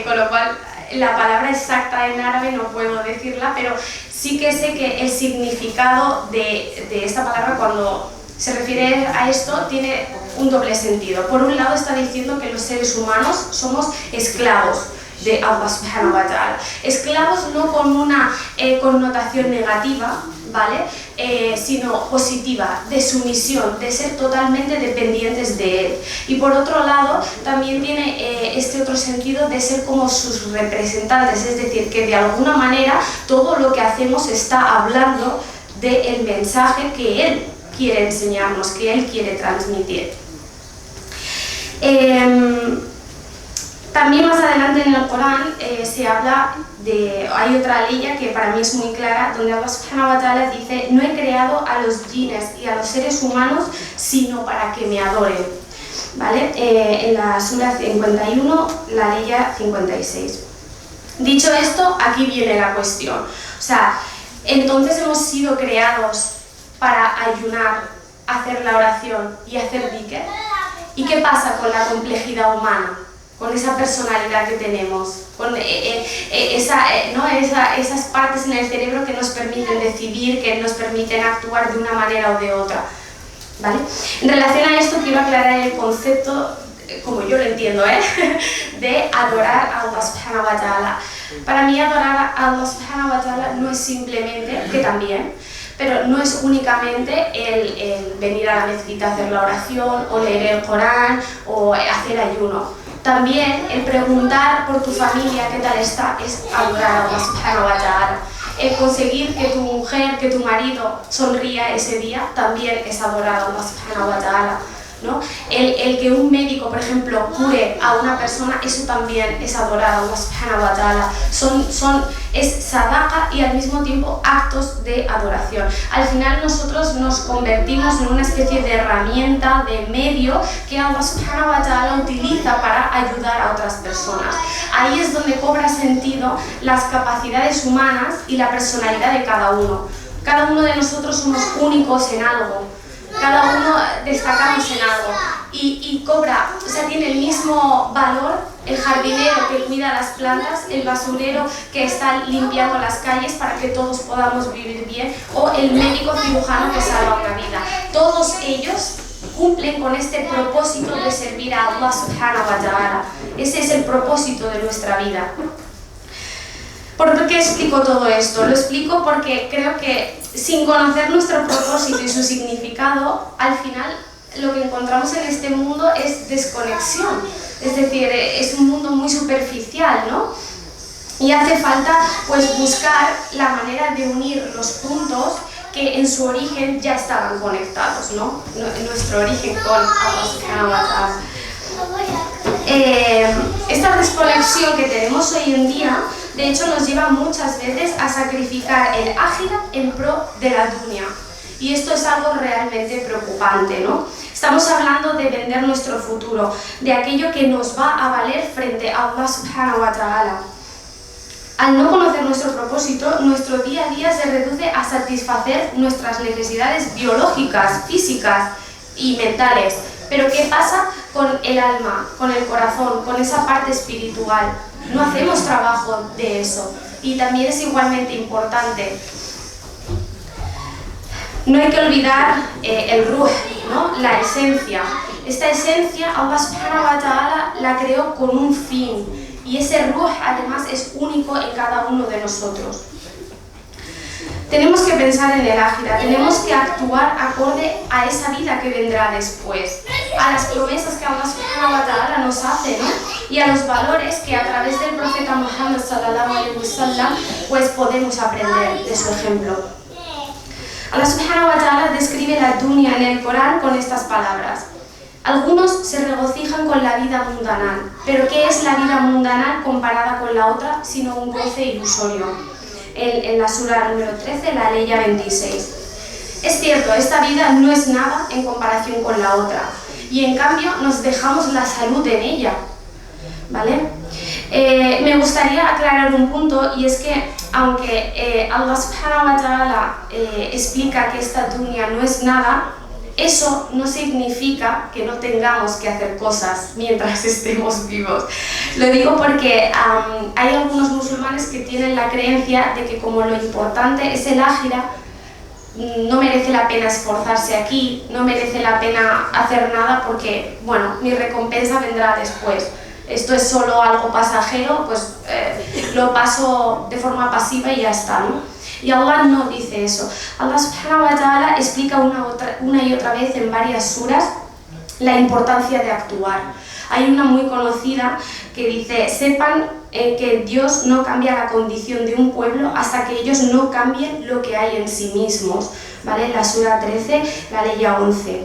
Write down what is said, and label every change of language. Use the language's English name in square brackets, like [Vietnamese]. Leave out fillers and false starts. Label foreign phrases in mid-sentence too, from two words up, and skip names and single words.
[Spanish] Con lo cual la palabra exacta en árabe no puedo decirla, pero sí que sé que el significado de esta palabra cuando se refiere a esto tiene un doble sentido. Por un lado está diciendo que los seres humanos somos esclavos de [Arabic] الله سبحانه وتعالى. [Spanish] Esclavos no con una connotación negativa, ¿vale? Sino positiva, de sumisión, de ser totalmente dependientes de él. Y por otro lado también tiene este otro sentido de ser como sus representantes, es decir, que de alguna manera todo lo que hacemos está hablando del mensaje que él quiere enseñarnos, que él quiere transmitir. También más adelante en el Corán se habla de, hay otra ley que para mí es muy clara, donde [Arabic] الله سبحانه وتعالى [Spanish] dice, no he creado a los jinnes y a los seres humanos sino para que me adoren, ¿vale? En la Sura 51, la ley 56. Dicho esto, aquí viene la cuestión, o sea, entonces hemos sido creados para ayunar, hacer la oración y hacer dhikr. ¿Y qué pasa con la complejidad humana? Con esa personalidad que tenemos, con esas partes en el cerebro que nos permiten decidir, que nos permiten actuar de una manera o de otra, ¿vale? En relación a esto quiero aclarar el concepto, como yo lo entiendo, de adorar a [Arabic] الله سبحانه وتعالى. [Spanish] Para mí adorar a [Arabic] الله سبحانه وتعالى [Spanish] no es simplemente, que también, pero no es únicamente el venir a la mezquita a hacer la oración, o leer el Corán, o hacer ayuno. También el preguntar por tu familia qué tal está es adorar a [Arabic] الله سبحانه وتعالى. [Spanish] El conseguir que tu mujer, que tu marido sonría ese día también es adorar a [Arabic] الله سبحانه وتعالى, [Spanish] ¿no? El que un médico, por ejemplo, cure a una persona, eso también es adorar a [Arabic] الله سبحانه وتعالى. [Spanish] Es sadaqa y al mismo tiempo actos de adoración. Al final nosotros nos convertimos en una especie de herramienta, de medio que [Arabic] الله سبحانه وتعالى [Spanish] utiliza para ayudar a otras personas. Ahí es donde cobra sentido las capacidades humanas y la personalidad de cada uno. Cada uno de nosotros somos únicos en algo. Cada uno destacamos en algo y cobra, o sea, tiene el mismo valor el jardinero que cuida las plantas, el basurero que está limpiando las calles para que todos podamos vivir bien, o el médico cirujano que salva una vida. Todos ellos cumplen con este propósito de servir a [Arabic] الله سبحانه وتعالى. [Spanish] Ese es el propósito de nuestra vida. ¿Por qué explico todo esto? Lo explico porque creo que sin conocer nuestro propósito y su significado, al final lo que encontramos en este mundo es desconexión. Es decir, es un mundo muy superficial, ¿no? Y hace falta pues buscar la manera de unir los puntos que en su origen ya estaban conectados, ¿no? Nuestro origen con [Arabic] الله سبحانه وتعالى. [Spanish] Esta desconexión que tenemos hoy en día, de hecho, nos lleva muchas veces a sacrificar el ájira en pro de la dunya. Y esto es algo realmente preocupante, ¿no? Estamos hablando de vender nuestro futuro, de aquello que nos va a valer frente a [Arabic] الله سبحانه وتعالى. [Spanish] Al no conocer nuestro propósito, nuestro día a día se reduce a satisfacer nuestras necesidades biológicas, físicas y mentales. Pero ¿qué pasa con el alma, con el corazón, con esa parte espiritual? No hacemos trabajo de eso. Y también es igualmente importante. No hay que olvidar el ruh, ¿no? La esencia. Esta esencia, [Arabic] الله سبحانه وتعالى [Spanish] la creó con un fin. Y ese ruh además es único en cada uno de nosotros. Tenemos que pensar en el ájira, tenemos que actuar acorde a esa vida que vendrá después. a las promesas que [Arabic] الله سبحانه وتعالى [Spanish] nos hace, ¿no? Y a los valores que a través del profeta Muhammad [Arabic] صلى الله عليه وسلم [Spanish] pues podemos aprender de su ejemplo. [Arabic] الله سبحانه وتعالى [Spanish] describe la dunya en el Corán con estas palabras. Algunos se regocijan con la vida mundanal, pero ¿qué es la vida mundanal comparada con la otra sino un goce ilusorio? En la sura número 13, la ley 26. Es cierto, esta vida no es nada en comparación con la otra, y en cambio nos dejamos la salud en ella, ¿vale? Me gustaría aclarar un punto, y es que aunque [Arabic] الله سبحانه وتعالى [Spanish] explica que esta dunya no es nada, eso no significa que no tengamos que hacer cosas mientras estemos vivos. Lo digo porque hay algunos musulmanes que tienen la creencia de que como lo importante es el ájira, no merece la pena esforzarse aquí, no merece la pena hacer nada porque, bueno, mi recompensa vendrá después. Esto es solo algo pasajero, pues lo paso de forma pasiva y ya está, ¿no? Y Allah no dice eso. [Arabic] الله سبحانه وتعالى [Spanish] explica una y otra vez en varias suras la importancia de actuar. Hay una muy conocida que dice: sepan que Dios no cambia la condición de un pueblo hasta que ellos no cambien lo que hay en sí mismos, ¿vale? La sura 13, la ley 11.